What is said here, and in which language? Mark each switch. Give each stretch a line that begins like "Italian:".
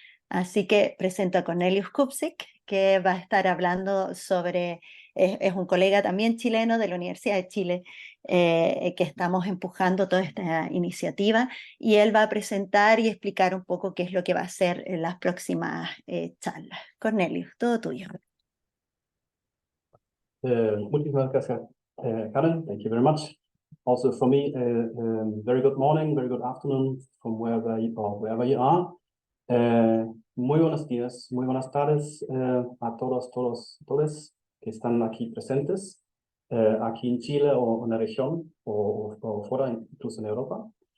Spanish: Así que presento a Cornelius Kupzic, que va a estar hablando sobre, es un colega también chileno de la Universidad de Chile, que estamos empujando toda esta iniciativa, y él va a presentar y explicar un poco qué es lo que va a hacer en las próximas charlas. Cornelius, todo tuyo. Muchísimas gracias, Karen.
English: Thank you very much. Also for me, very good morning, very good afternoon from wherever you are.
Spanish: Muy buenos días, muy buenas tardes a todos que están aquí presentes, aquí en Chile o en la región o fuera, incluso en Europa.